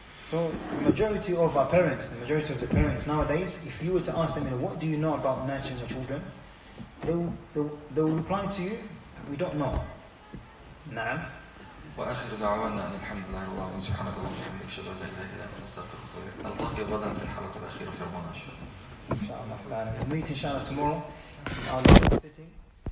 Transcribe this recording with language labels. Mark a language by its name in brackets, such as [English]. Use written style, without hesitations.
[English] So the majority of our parents, the majority of the parents nowadays, if you were to ask them, what do you know about nurturing your children? They will reply to you, we don't know. [Arabic] نعم. وآخر دعوانا أن الحمد لله رب العالمين سبحانك اللهم وبحمدك أشهد أن لا إله إلا أنت أستغفرك وأتوب إليك. نلتقي غدا في الحلقة الأخيرة في رمضان إن شاء الله. إن شاء الله تعالى. [English] We'll meet inshallah tomorrow in our last sitting.